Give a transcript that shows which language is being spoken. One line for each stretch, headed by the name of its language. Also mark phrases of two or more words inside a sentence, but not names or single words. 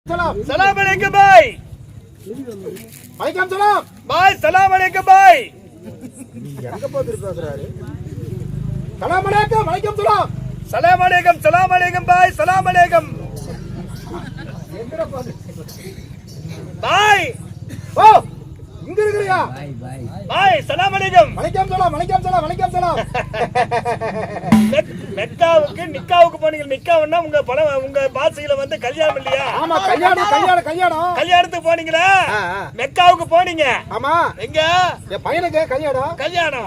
Arabic: سلام عليكم भाई। وعليكم سلام भाई سلام عليكم भाई।
Tamil: எங்க போயிட்டு பேசுறாரு?
Arabic: سلام عليكم وعليكم سلام. سلام عليكم भाई سلام عليكم भाई।
Tamil: ஓ இங்க இருக்கறியா?
Arabic: भाई سلام عليكم. وعليكم سلام وعليكم سلام وعليكم سلام.
Tamil: மெக்காவுக்கு நிக்காவுக்கு போனீங்க. நிக்காவுன்னா உங்க பாசையில வந்து கல்யாணம் இல்லையா? ஆமா கல்யாணம். கல்யாணத்துக்கு போனீங்களா? மெக்காவுக்கு போனீங்க. ஆமா எங்க என் பையனுக்கு கல்யாணம்.